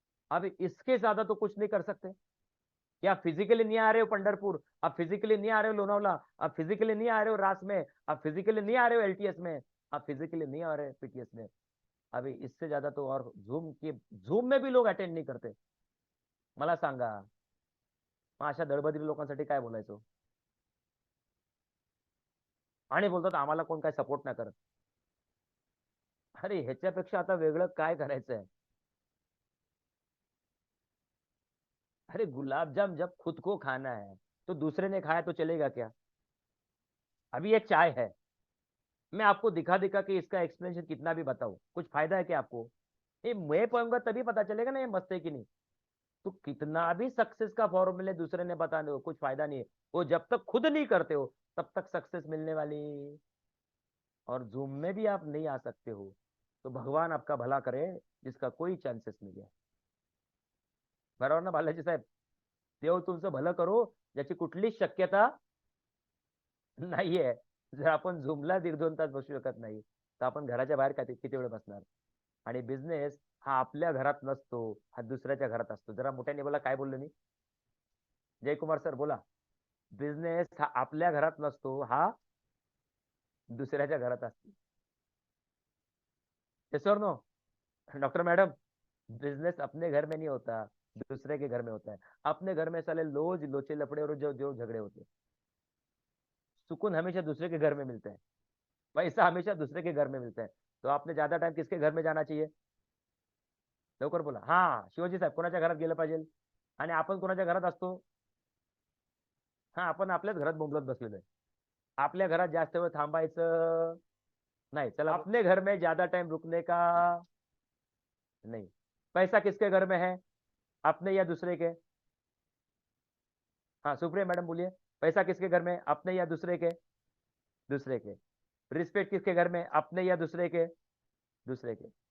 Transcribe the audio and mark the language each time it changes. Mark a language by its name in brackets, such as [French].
[Hindi] अब इसके ज्यादा तो कुछ नहीं कर सकते। क्या फिजिकली नहीं आ रहे हो पंढरपुर, आप फिजिकली नहीं आ रहे हो लोनावला, आप फिजिकली नहीं आ रहे हो रास में, आप फिजिकली नहीं आ रहे हो एलटीएस में, आप फिजिकली नहीं आ रहे पीटीएस में। अभी इससे ज्यादा तो और झूम में भी लोग अटेंड नाही करते। [Marathi] मला सांगा, मग अशा दळबद्री लोकांसाठी काय बोलायचं? आणि बोलतात आम्हाला कोण काय सपोर्ट नाही करत। अरे ह्याच्यापेक्षा आता वेगळं काय करायचंय? [Hindi] अरे गुलाब जाम जब खुद को खाना है तो दूसरे ने खाया तो चलेगा क्या? अभी ये चाय है, मैं आपको दिखा दिखा के इसका एक्सप्लेनेशन कितना भी बताऊं, कुछ फायदा है क्या आपको? ये मैं पाऊंगा तभी पता चलेगा ना ये मस्त है कि नहीं। तो कितना भी सक्सेस का फॉर्मूले दूसरे ने बता दो, कुछ फायदा नहीं है। वो जब तक खुद नहीं करते हो तब तक सक्सेस मिलने वाली। और जूम में भी आप नहीं आ सकते हो तो भगवान आपका भला करे, जिसका कोई चान्सेस नहीं है। [Marathi] बरोबर ना बालाजी साहेब? देव तुमचं भलं करो, ज्याची कुठलीच शक्यता नाहीये। जर आपण झूमला 1.5-2 तास बसू शकत नाही, तर आपण घराच्या बाहेर किती वेळ बसणार? आणि बिझनेस हा आपल्या घरात नसतो, हा दुसऱ्याच्या घरात असतो। जरा मोठ्याने बोला, काय बोललो मी? जयकुमार सर बोला, बिझनेस हा आपल्या घरात नसतो, हा दुसऱ्याच्या घरात असतो। [Hindi] यस और नो डॉक्टर मैडम? बिजनेस अपने घर में नहीं होता, दूसरे के घर में होता है। अपने घर में साले लोज लोचे लफड़े और जो जो झगड़े होते हैं। सुकून हमेशा दूसरे के घर में मिलता है, पैसा हमेशा दूसरे के घर में मिलता है। तो आपने ज्यादा टाइम किसके घर में जाना चाहिए? [Marathi] लवकर बोला, हा शिवाजी साहेब कोणाच्या घरात गेलं पाहिजे? आणि आपण कोणाच्या घरात असतो? हा आपण आपल्याच घरात बोंबलत बसलेलो आहे। आपल्या घरात जास्त वेळ थांबायचं नाही। [Hindi] चला, अपने घर में ज्यादा टाइम रुकने का नहीं। पैसा किसके घर में है, अपने या दूसरे के? हाँ सुप्रिया मैडम बोलिए, पैसा किसके घर में, अपने या दूसरे के? दूसरे के। रिस्पेक्ट किसके घर में, अपने या दूसरे के? दूसरे के।